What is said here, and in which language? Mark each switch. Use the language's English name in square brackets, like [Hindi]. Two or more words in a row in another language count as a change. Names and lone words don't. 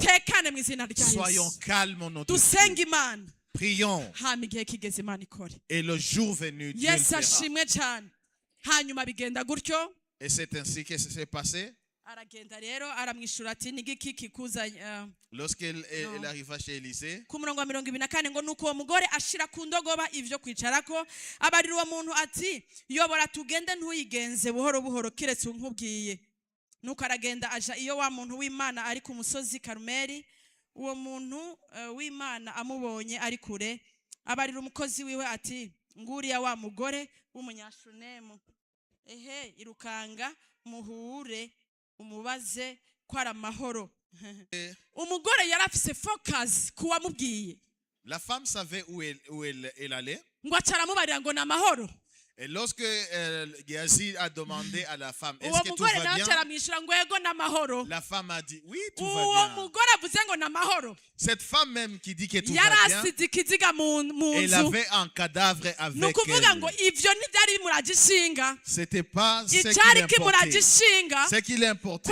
[French] Soyons calmes au nom de Dieu. Prions. Et le jour venu, Dieu le fera. Et c'est ainsi que ça s'est passé. Lorsqu'elle arriva chez Élisée, [Rundi] ku murongo wa 24 ngo nuko uwo mugore ashira ku ndogoba ivyo kwicarako, abarira uwo muntu ati yobora tugende ntuyigenze buhoro buhoro kiretse unkubwiye. Nuko aragenda aja iyo wa muntu w'Imana ari ku musozi Karumeli. Uwo muntu w'Imana amubonye ari kure, abarira umukozi wiwe ati nguriya wa mugore w'umunyashunemu, irukanga muhure umubaze ko ari amahoro. Umugore yarafise focus kuwamubwiye. [French] La femme savait où elle allait. [Rundi] Ngo acaramubarira ngo namahoro. [French] Et lorsque Géasi a demandé à la femme, est-ce que tout va bien? La femme a dit, oui, tout va bien. Cette femme même qui dit que tout va bien, elle avait un cadavre avec elle. C'était pas ce qui l'importait.